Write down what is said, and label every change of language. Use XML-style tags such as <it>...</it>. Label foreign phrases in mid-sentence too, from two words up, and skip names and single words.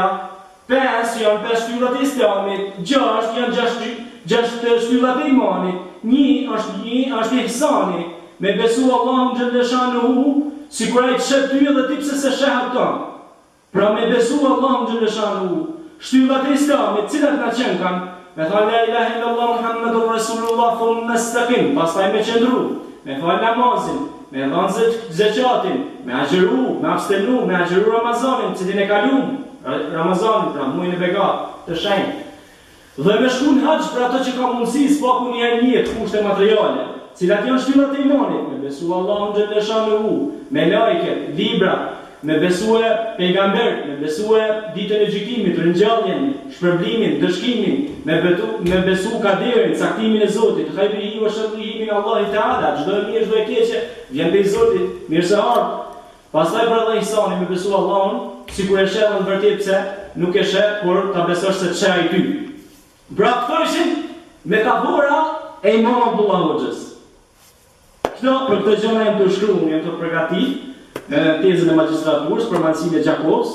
<sq>5 janë 5 shtyllat e islamit, 6 janë 6 shtyllat e imanit, 1 është ihsani. Me besu Allahun xhaleshanuhu, sikur ai të sheh ty edhe ti pse se sheh ato. Pra me besu Allahun xhaleshanuhu, shtyllat e islamit, cilat na qenë kanë, me thënë</sq> <ar>لا إله إلا الله محمد رسول الله ثم استقم,</ar> <sq>pastaj me qëndru, me fal namazin, me dhënë zakatin, me agjëru, me abstenu, me agjëru Ramazanin, cilin e kalum, Ramazanin, pra muajin e begat, të shenjtë. Dhe me shku në haxh për ato që ka mundësi, s'paku një herë një kushte materiale, cilat janë shtyllat e imanit, me besu Allahun xhaleshanuhu, me lajket, libra, me besu pejgambert, me besu ditën e gjykimit, ringjalljen, shpërblimin, dëshkimin, me besu kaderin, caktimin e Zotit,</sq> <ar>خيره وشره من الله تعالى,</ar> <sq>çdo e mirë, çdo e keqe vjen prej Zotit, mirë se ardh. Pastaj për Allah ihsani, me besu Allahun, sikur e shehën vërtet pse nuk e sheh, por ta besosh se çe ai ty. Pra këto ishin metafora e Imam Abdullah Hoxhës. Për këtë gjëna jam të shkruar, jam të përgatit tezën e magjistraturës për Mansinë e Gjakovës.</sq>